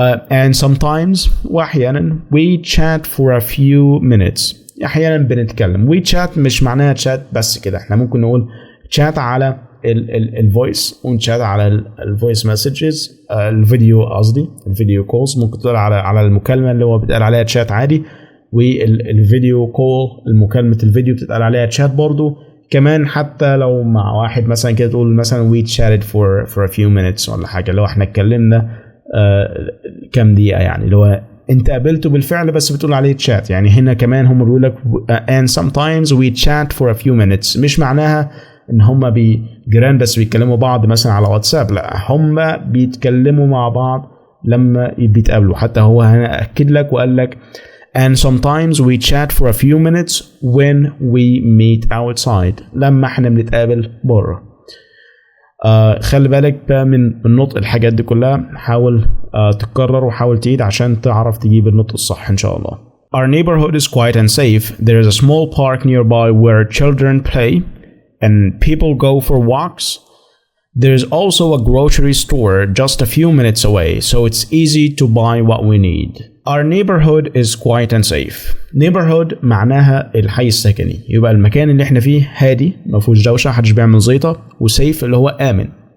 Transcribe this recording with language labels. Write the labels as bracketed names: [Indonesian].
[English] And sometimes [Arabic] واحيانا [English] we chat for a few minutes. [Arabic] احيانا بنتكلم. we chat مش معناها chat بس كده، احنا ممكن نقول chat على الفويس ونشات على الفويس مسجز، الفيديو قصدي الفيديو كولز، ممكن تقول على المكالمه اللي هو بيتقال عليها تشات عادي، والفيديو كول المكالمه الفيديو بتتقال عليها تشات برضو. كمان حتى لو مع واحد مثلا كده تقول مثلا [English] we chatted for a few minutes [Arabic] ولا حاجه، لو احنا اتكلمنا كام دقيقه، يعني اللي هو انت قابلته بالفعل بس بتقول عليه تشات. يعني هنا كمان هم بيقول لك [English] and sometimes we chat for a few minutes، [Arabic] مش معناها ان هم جيران بس بيتكلموا بعض مثلا على واتساب، لا هم بيتكلموا مع بعض لما بيتقابلوا. حتى هو هنا اكد لك وقال لك [English] and sometimes we chat for a few minutes when we meet outside، [Arabic] لما احنا بنتقابل بره. خلي بالك بقى من نطق الحاجات دي كلها، حاول تكرر وحاول تعيد عشان تعرف تجيب النطق الصح ان شاء الله. [English] Our neighborhood is quiet and safe. There is a small park nearby where children play and people go for walks. There's also a grocery store just a few minutes away, so it's easy to buy what we need. Our neighborhood is quiet and safe. [Arabic] Neighborhood معناها الحي السكني، يبقى المكان اللي احنا فيه هادي ما فيهوش دوشه، محدش بيعمل زيطه، وسيف اللي هو امن.